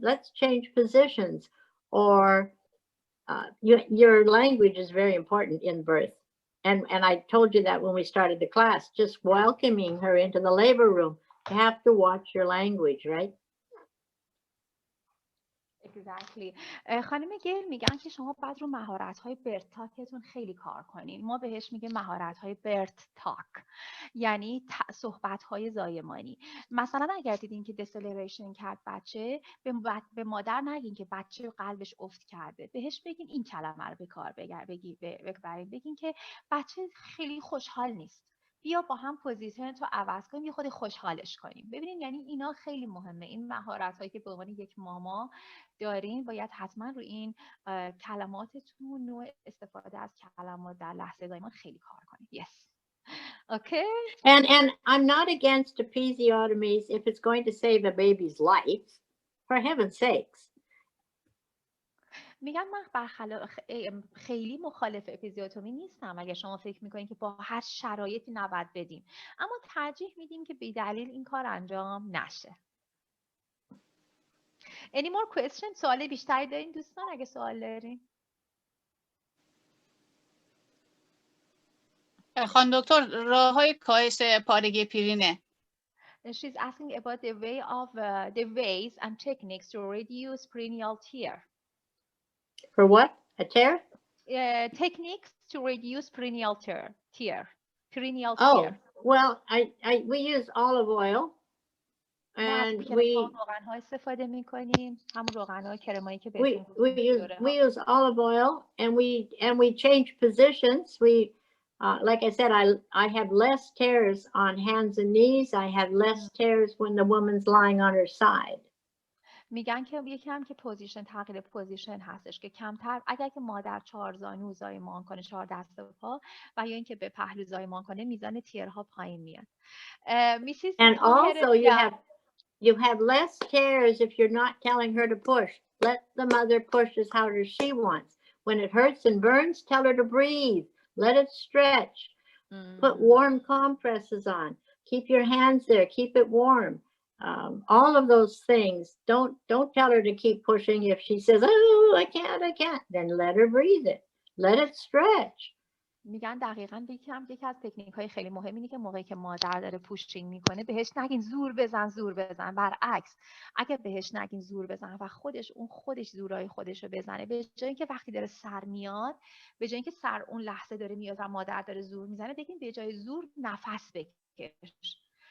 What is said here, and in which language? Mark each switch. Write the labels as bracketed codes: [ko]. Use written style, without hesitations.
[en] Let's change positions. Or your language is very important in birth. And I told you that when we started the class, just welcoming her into the labor room. You have to watch your language, right? Exactly. [fa] خانم گیل میگن که شما باید رو مهارت‌های برت تاکتون خیلی کار کنین. ما بهش میگیم مهارت‌های برت تاک، یعنی صحبت‌های زایمانی. مثلا اگر دیدین که دسلریشن کرد بچه، به مادر نگین که بچه قلبش افت کرده، بهش بگین این کلمه رو به کار ببرین، بگین که بچه خیلی خوشحال نیست، بیا با هم پوزیشن تو عوض کنیم، یه خود خوشحالش کنیم. ببینین یعنی اینا خیلی مهمه. این مهارت‌هایی که به عنوان یک ماما دارین باید حتما رو این کلماتتون، نوع استفاده از کلمات در لحظه زایمان خیلی کار کنید. [en] Yes. Okay. And I'm not against episiotomies if it's going to save a baby's life. For heaven's sakes. [fa] میگم من خیلی مخالف اپیزیوتومی نیستم اگه شما فکر میکنین که با هر شرایطی نباید بدیم، اما ترجیح میدیم که بی دلیل این کار انجام نشه. [en] Any more questions؟ [fa] سوال بیشتری دارین دوستان؟ اگه سوال دارین. خانم دکتر راههای کاهش پارگی پرینه. [en] She's asking about the ways and techniques to reduce perineal tear. For what? A tear? Techniques to reduce perineal tear. Perineal Oh, tear. well, we use olive oil. And [fa] روغن‌ها استفاده می‌کنیم، همون روغن‌های کرمایی که بهتون [en] we use olive oil and we change positions. We like I said, I have less tears on hands and knees. I have less tears when the woman's lying on her side. [fa] میگن که یکی هم که تغییر پوزیشن هستش که کمتر اگر که مادر 4 زانو زایمان کنه، 4 دست و پا، و یا اینکه به پهلو زایمان کنه، میزان تیرها پایین میاد. [en] And also you have less tears if you're not telling her to push. Let the mother push as hard as she wants. When it hurts and burns, tell her to breathe. Let it stretch. Put warm compresses on. Keep your hands there. Keep it warm. All of those things. Don't tell her to keep pushing. If she says, "Oh, I can't," then let her breathe it. Let it stretch. [fa] میگن دقیقاً یکی از تکنیک‌های خیلی مهم اینه که موقعی که مادر داره پوشینگ میکنه بهش نگین زور بزن. برعکس، اگه بهش نگین زور بزن و خودش زورای خودش رو بزنه، به جای اینکه وقتی داره سر میاد، به جای اینکه سر اون لحظه داره میاد و مادر داره زور میزنه، بگین به جای زور نفس بکش.